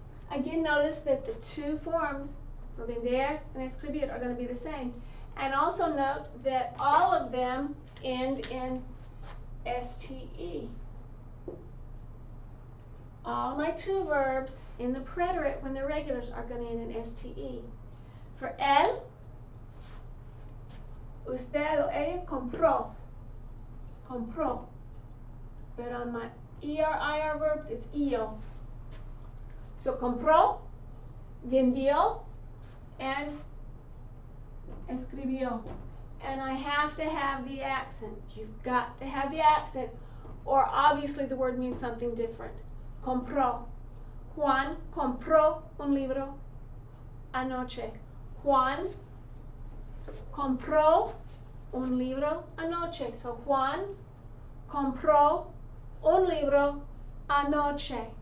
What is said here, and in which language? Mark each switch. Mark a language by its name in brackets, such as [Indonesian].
[English] Again, notice that the two forms for vender and escribir are going to be the same. And also note that all of them end in STE. All my two verbs in the preterite, when they're regulars, are going to end in STE. [Spanish] For él, usted o ella compró. Compró. [English] But on my ER, IR verbs, it's EO. So compró, vendió, and escribió. And I have to have the accent. You've got to have the accent, or obviously the word means something different. [Spanish] Compró. Juan compró un libro anoche. Juan compró un libro anoche. So Juan compró un libro anoche.